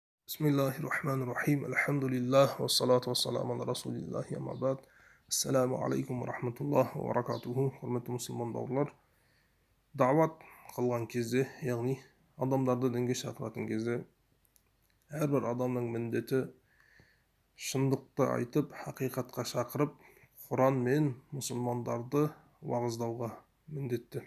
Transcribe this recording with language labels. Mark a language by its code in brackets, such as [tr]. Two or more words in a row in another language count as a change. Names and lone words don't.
[ar] Bismillahirrahmanirrahim. Alhamdulillah. والصلاة والسلام على رسول الله. أما بعد. السلام عليكم ورحمة الله وبركاته. [uz] Hurmatli musulmon [kk] bауырлар. Дағуат қылған кезде, яғни адамдарды дінге шақыратын кезде, әрбір адамның міндеті шындықты айтып, хақиқатқа шақырып, Құран мен мұсылмандарды уағыздауға міндетті.